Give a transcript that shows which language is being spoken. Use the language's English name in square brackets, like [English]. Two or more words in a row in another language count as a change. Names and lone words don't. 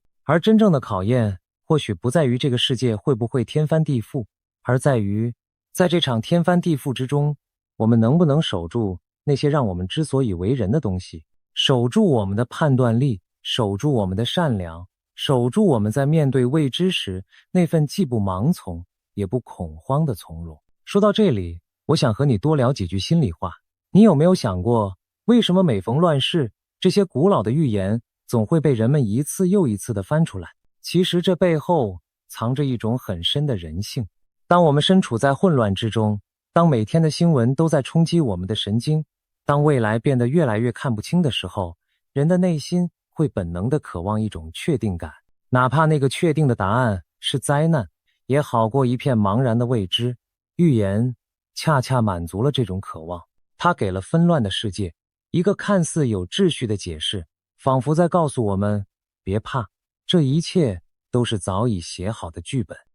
[Chinese] 而真正的考驗，或許不在於這個世界會不會天翻地覆，而在於在這場天翻地覆之中，我們能不能守住那些讓我們之所以為人的東西。守住我們的判斷力，守住我們的善良，守住我們在面對未知時那份既不盲從也不恐慌的從容。說到這裡，我想和你多聊幾句心裡話。你有沒有想過，為什麼每逢亂世，這些古老的預言總會被人們一次又一次地翻出來？其實這背後藏着一種很深的人性。當我們身處在混亂之中，當每天的新聞都在衝擊我們的神經，當未來變得越來越看不清的时候，人的内心會本能地渴望一種確定感，哪怕那個確定的答案是災難，也好過一片茫然的未知。預言恰恰滿足了這種渴望，它給了紛亂的世界一個看似有秩序的解釋，仿佛在告訴我們，別怕，這一切都是早已寫好的劇本。